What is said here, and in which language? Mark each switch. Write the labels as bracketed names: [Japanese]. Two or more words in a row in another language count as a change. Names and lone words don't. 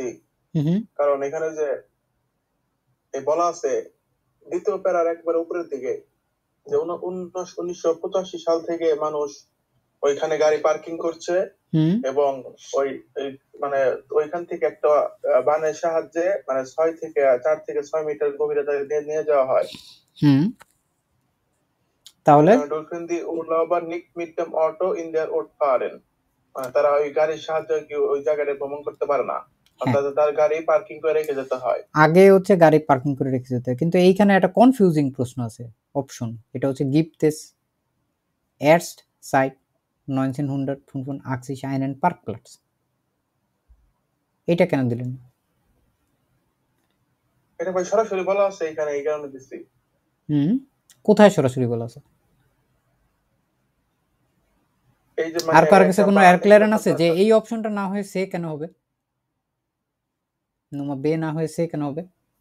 [Bangla] কারণ এখানে যে বলা আছে দ্বিতীয় প্যারার একবারে উপরের দিকে যে 1985 সাল থেকে মানুষ ওইখানে গাড়ি পার্কিং করছে এবং ওই মানে ওইখান থেকে একটা বানের সাহায্যে মানে 4 থেকে 6 মিটার গভীরতায় নিয়ে যাওয়া হয়। তাহলে [German] dürfen die Urlauber nicht mit dem Auto in der Ort fahren, [Bangla] তারা ওই গাড়ির সাহায্যে কি ওই জায়গাটা ভ্রমণ করতে পারে না, অর্থাৎ তার গাড়ি পার্কিং করে রেখে যেতে হয়। আগে হচ্ছে গাড়ি পার্কিং করে রেখে যেতে হয়, কিন্তু এইখানে একটা কনফিউজিং প্রশ্ন আছে অপশন, এটা হচ্ছে [German] gibt es erst seit 1985 einen Parkplatz, [Bangla] এটা কেন দিলেন? এটা ভাই সরাসরি বলা আছে এখানে, এই কারণে দিছি। কোথায় সরাসরি বলা আছে? এই যে আর কার কাছে কোনো [English] air clearance [Bangla] আছে যে এই অপশনটা না হয়ে সে কেন হবে, [German] Nummer B [Bangla] না হয়ে সে কেন হবে?